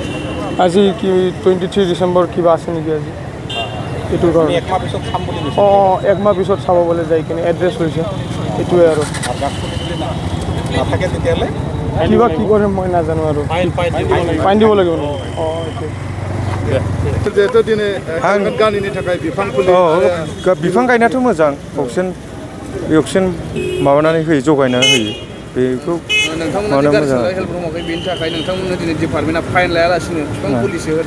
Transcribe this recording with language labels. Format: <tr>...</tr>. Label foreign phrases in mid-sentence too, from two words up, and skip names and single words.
<as>আজি কি 23 ডিচেম্বৰ কিবা আছে নেকি আজি এইটো কাৰণে একমাহ পিছত চাম বুলি কৈছে অঁ একমাহ পিছত চাব বোলে যাই কিনে এড্ৰেছ লৈছে এইটোৱে আৰু গাছপুলি যদি নাথাকে তেতিয়াহ'লে কিবা কি কৰে মই নাজানো আৰু ফাইন দিব লাগিব ন অঁ</as> <brx>जिहेतु दिनै गामिनि थाखाय बिफां फुलि बिफां गायनायाथ' मोजां अक्सिजेन माबानानै होयो जगायनानै होयो बेखौ नोंथांमोननि गारसिनला हेल्प रुमाखै बेनि थाखाय नोंथांमोननो दिनै डिपार्टमेन्टआ फाइन लायालासिनो बिफां फुलिसो होदों</brx>